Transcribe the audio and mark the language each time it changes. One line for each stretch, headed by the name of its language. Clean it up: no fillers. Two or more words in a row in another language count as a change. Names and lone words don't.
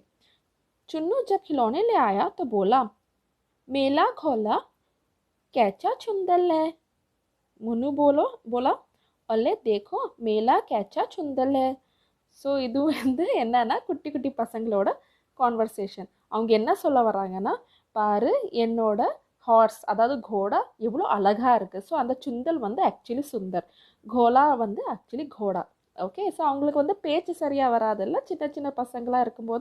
Hindi: चुन्नू जब खिलौने ले आया तो बोला मेला खोला कैचा चुंदल है. मुन्नू बोला अले देखो मेला कैचा चुंदल है.
Tamil: ஸோ இது வந்து என்னன்னா குட்டி குட்டி பசங்களோட கான்வர்சேஷன். அவங்க என்ன சொல்ல வர்றாங்கன்னா பாரு என்னோட ஹார்ஸ் அதாவது கோடா எவ்வளோ அழகாக இருக்குது. ஸோ அந்த சுந்தல் வந்து ஆக்சுவலி சுந்தர், கோலா வந்து ஆக்சுவலி கோடா. ஓகே ஸோ அவங்களுக்கு வந்து பேச்சு சரியாக வராதில்ல சின்ன சின்ன பசங்களாக இருக்கும்போது.